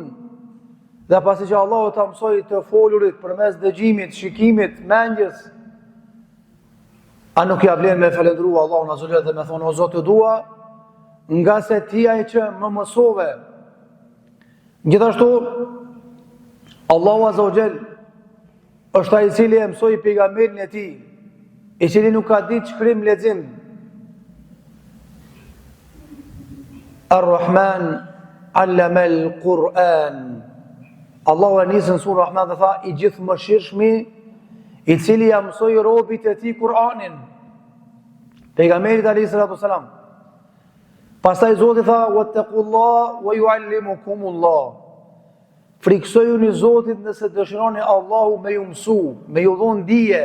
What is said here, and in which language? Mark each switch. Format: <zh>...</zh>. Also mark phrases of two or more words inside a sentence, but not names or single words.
<sq>Dhe pasi që Allahu ta mësoi të folurit përmes dëgjimit, shikimit, mendjes, a nuk ja vlen me falendrua Allahun</sq> <ar>عز وجل</ar> <sq>dhe me thonë: "O Zot, të dua nga se ti ai që më mësove." Gjithashtu Allahu</sq> <ar>عز وجل</ar> <sq>është ai i cili e mësoi pejgamberin e tij, i cili nuk ka ditë shkrim lexim.</sq> <ar>الرحمن علم القرآن.</ar> <sq>Allahu e nisën surë Rahman dhe tha: "I gjithë mëshirshmi, i cili ja mësoi robit e tij Kur'anin." Pejgamberit</sq> <ar>عليه الصلاة والسلام.</ar> <sq>Pastaj Zoti tha:</sq> <ar>"واتقوا الله ويعلمكم الله."</ar> <sq>Friksojuni Zotin nëse dëshironi Allahu me ju mësu, me ju dhon dije.</sq>